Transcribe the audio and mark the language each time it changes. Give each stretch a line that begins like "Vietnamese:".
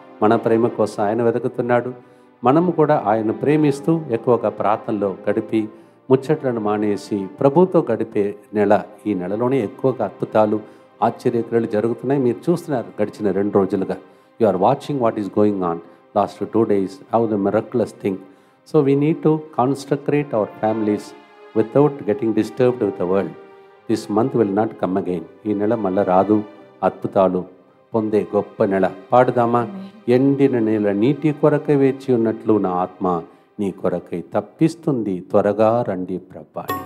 Telugu: మన ప్రేమ కోసం ఆయన వెతుకుతున్నాడు. మనము కూడా ఆయన ప్రేమిస్తూ ఎక్కువగా ప్రార్థనలో గడిపి ముచ్చట్లను మానేసి ప్రభుతో గడిపే నెల. ఈ నెలలోనే ఎక్కువగా అద్భుతాలు ఆశ్చర్యక్రియలు జరుగుతున్నాయి. మీరు చూస్తున్నారు గడిచిన 2 రోజులుగా.
English: You are watching what is going on last 2 days, how the miraculous thing. So we need to consecrate our families without getting disturbed with the world. This month will not come again.
Telugu: ఈ నెల మళ్ళా రాదు. అద్భుతాలు పొందే గొప్ప నెల. పాడుదామా? ఎండిన నెల నీటి కొరకై వేచి ఉన్నట్లు నా ఆత్మ నీ కొరకై తప్పిస్తుంది, త్వరగా రండి ప్రభా.